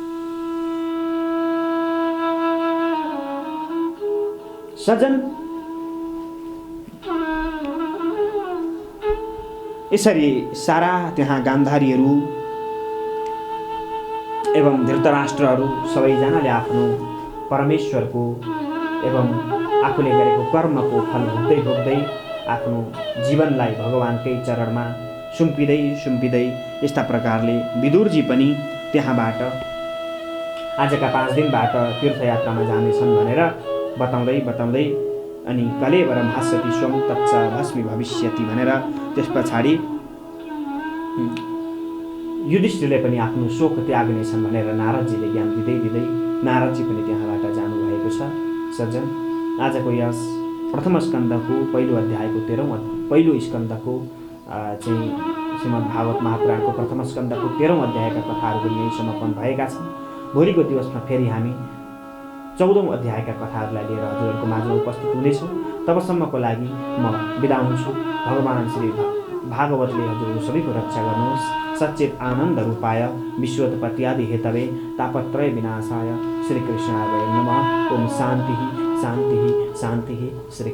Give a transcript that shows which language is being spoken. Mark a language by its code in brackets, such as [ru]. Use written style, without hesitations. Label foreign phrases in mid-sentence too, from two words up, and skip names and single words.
[ne] सज्जन, यसरी सारा त्यहाँ गान्धारीहरू एवं धृतराष्ट्रहरू सबैजनाले आफ्नो परमेश्वरको एवं आफूले गरेको कर्मको फल भोग्दै भोग्दै आफ्नो जीवनलाई भगवानकै चरणमा सुम्पिँदै सुम्पिँदै यस्ता प्रकारले विदुरजी पनि त्यहाँबाट आजका 5 दिनबाट तीर्थयात्रामा जानेछन् भनेर बताउँदै बताउँदै अनि [sa] कलेवरम हास्यति स्वम तच्च भस्मी भविष्यति [ne] भनेर त्यस पछाडि युधिष्ठिरले पनि आफ्नो शोक त्याग्नेछन् भनेर नारदजीले ज्ञान दिँदै दिँदै नारदजी पनि त्यहाँबाट जानुभएको छ। सज्जन, आजको यस प्रथम स्कन्धको पहिलो अध्यायको 13औं पहिलो स्कन्धको चाहिँ श्रीमद् भागवत महापुराणको प्रथम स्कन्धको 13औं अध्यायका कथाहरू पनि यही समापन भएका छन्। भोलिको दिवसमा फेरि हामी 14औं अध्यायका कथाहरूलाई लिएर हजुरहरूको माझमा उपस्थित हुनेछौँ। तबसम्मको लागि म बिदा हुन्छु। भगवान श्री भागवतले हजुरहरू सबैको रक्षा गर्नुहोस्। [sa] सच्चित आनन्द रूपाय विश्वोत्पत्त्यादि हेतवे तापत्रय विनाशाय श्रीकृष्णाय वयं नमः। ओम शान्तिः शान्तिः शान्तिः। श्री